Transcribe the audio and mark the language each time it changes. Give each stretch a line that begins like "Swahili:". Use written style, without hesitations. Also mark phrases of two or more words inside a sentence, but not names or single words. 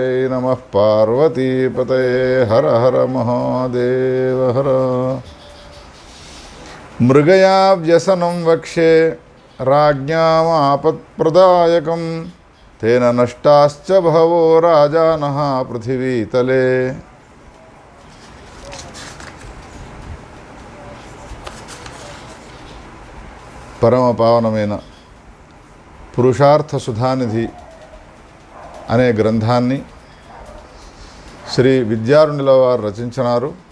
Sanskrit: नमः पार्वती पतये हर हर महादेव हर. मृगया व्यसनं वक्षे राज्ञामापत्प्रदायकं तेन नष्टाश्च बहवो राजानः पृथिवीतले.
Telugu: పరమ పావనమైన పురుషార్థ సుధానిధి అనే గ్రంథాన్ని శ్రీ విద్యారణ్యుల వారు రచించినారు.